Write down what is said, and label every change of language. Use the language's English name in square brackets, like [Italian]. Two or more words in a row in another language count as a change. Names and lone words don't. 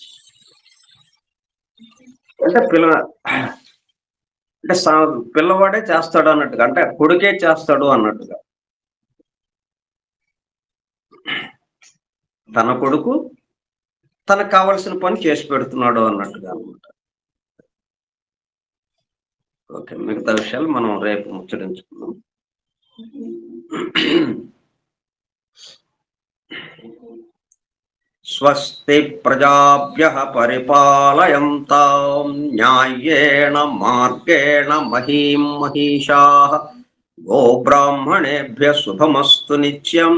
[Telugu] అంటే పిల్లవాడే చేస్తాడు అన్నట్టుగా, అంటే కొడుకే చేస్తాడు అన్నట్టుగా. తన కొడుకు తనకు కావలసిన పని చేసి పెడుతున్నాడు అన్నట్టుగా అనమాట. ఓకే, మిగతా విషయాలు మనం రేపు ముచ్చరించుకుందాం. [Sanskrit] స్వస్తి ప్రజాభ్యః పరిపాలయంతాం న్యాయేన మార్గేణ మహీం మహిషాః. గోబ్రాహ్మణేభ్యః శుభమస్తు నిత్యం.